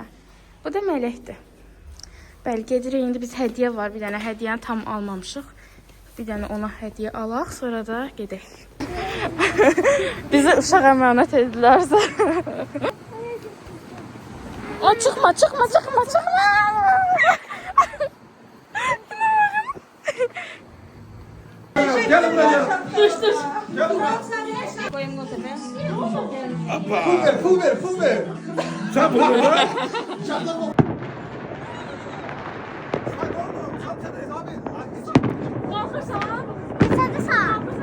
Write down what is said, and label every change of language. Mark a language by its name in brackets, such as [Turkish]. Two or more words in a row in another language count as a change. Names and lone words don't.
[Azerbaijani] Bu da Mələkdir. Bəli, gedirik. İndi biz hədiyyə var. Bir dənə hədiyyəni tam almamışıq. Bir dənə ona hədiyyə alaq. Sonra da gedək. Bizi uşaq əmanət edilərsə. O, çıxma. [Turkish] Gelin buraya. [Azerbaijani] Dur. Pul ver. [Turkish] Sen pul ver. Hadi sağ.